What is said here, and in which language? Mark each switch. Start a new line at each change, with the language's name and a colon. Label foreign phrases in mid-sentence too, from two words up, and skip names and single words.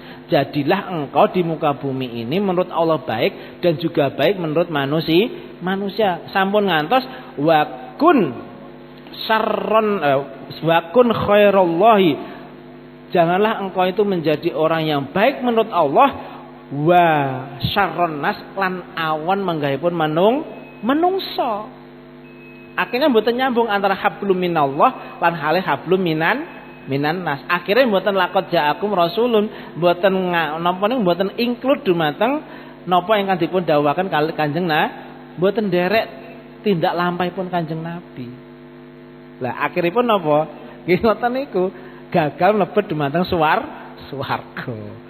Indonesian: Jadilah engkau di muka bumi ini menurut Allah baik dan juga baik menurut manusia.
Javanese: Sampun ngantos
Arabic: وكن خير الله.
Indonesian: Janganlah engkau itu menjadi orang yang baik menurut Allah.
Arabic: وشر الناس
Javanese: lan awan menggahipun manungsa. Akhirnya mboten nyambung antara
Arabic: حبل من الله
Javanese: lan halih
Arabic: حبل من الناس.
Javanese: Akhirnya mboten
Arabic: لقد جاءكم رسول,
Javanese: mboten napa niku mboten include dumateng napa ingkang dipun dawuhaken kali Kanjeng mboten derek tindak lampahipun Kanjeng Nabi. Lah akhiripun napa? Nggih ngoten niku, gagal mlebet dumateng swarga.